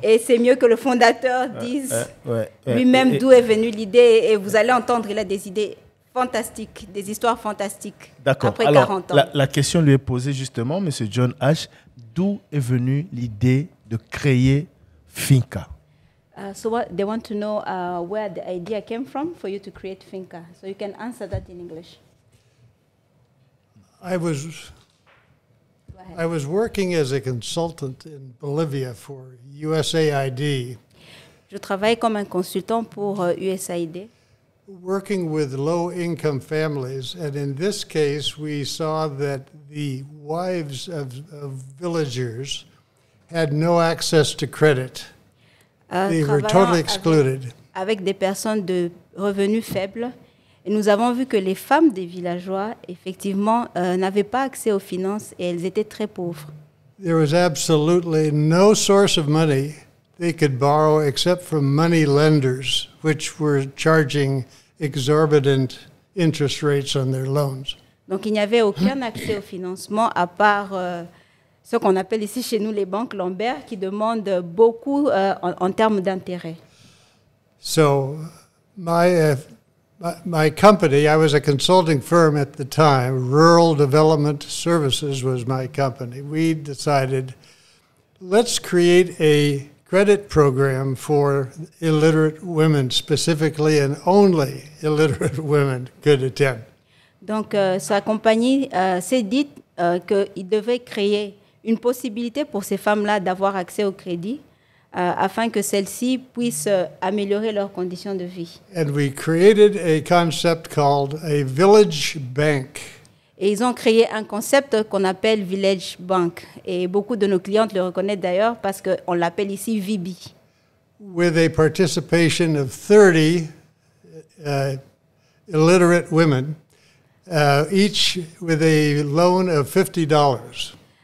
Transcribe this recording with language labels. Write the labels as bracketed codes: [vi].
[fr] Et c'est mieux que le fondateur dise lui-même d'où est venue l'idée. Et vous allez entendre, il a des idées fantastiques, des histoires fantastiques. D'accord. Après alors, 40 ans. La question lui est posée justement, M. John H. D'où est venue l'idée de créer Finca? [en] So they want to know where the idea came from for you to create Finca. So you can answer that in English. I was working as a consultant in Bolivia for USAID. [fr] Je travaille comme un consultant pour USAID. [en] Working with low-income families, and in this case, we saw that the wives of villagers had no access to credit. They were totally excluded. [fr] Avec des personnes de revenus faibles. Et nous avons vu que les femmes des villageois, effectivement, n'avaient pas accès aux finances et elles étaient très pauvres. [en] There was absolutely no source of money they could borrow except from money lenders, which were charging exorbitant interest rates on their loans. [fr] Donc il n'y avait aucun accès au financement à part ce qu'on appelle ici chez nous les banques Lambert qui demandent beaucoup en termes d'intérêt. [en] So my company, I was a consulting firm at the time, Rural Development Services was my company. We decided, let's create a credit program for illiterate women specifically, and only illiterate women could attend. [fr] Donc sa compagnie s'est dit qu'il devait créer une possibilité pour ces femmes-là d'avoir accès au crédit afin que celles-ci puissent améliorer leurs conditions de vie. [en] And we created a concept called a village bank. [fr] Et ils ont créé un concept qu'on appelle Village Bank. Et beaucoup de nos clientes le reconnaissent d'ailleurs parce qu'on l'appelle ici VB. [en] With a participation of 30 illiterate women, each with a loan of $50.